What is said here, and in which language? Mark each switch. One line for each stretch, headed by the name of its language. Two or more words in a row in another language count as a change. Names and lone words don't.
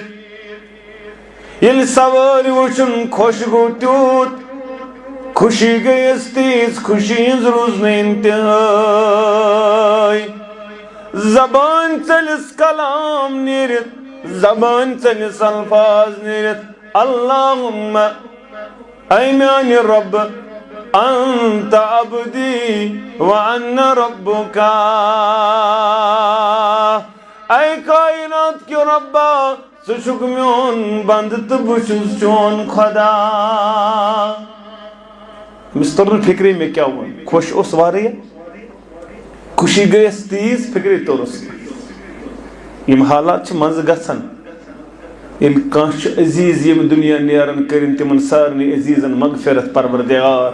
Kashmiri: ییٚلہِ سوٲرۍ وٕچھُن خۄش گوٚو تیوٗت خوشی گٔیَس تیٖژ خوشی ہٕنٛز روٗز نہٕ اِنتِہٲے. زبٲنۍ ژٔلِس کلام نیٖرِتھ زبٲنۍ ژٔلِس الفاظ نیٖرِتھ اللہُمَّ اے میانہِ رۄب
Arabic: انت عبدی وانا ربک.
Kashmiri: اے کائنات کی ربا ژٕ چھُکھ میون بند تہٕ بہٕ چھُس چون خدا. أمِس توٚر نہٕ فِکرے مےٚ کیٛاہ ووٚن. خۄش اوس واریاہ خوشی گٔیَس تیٖژ فِکرے توٚرُس. یِم حالات چھِ منٛزٕ گژھان ییٚلہِ کانٛہہ چھُ عزیٖز ییٚمہِ دُنیا نیران کٔرِنۍ تِمن سارنٕے عزیٖزن مغفرت پروردگار.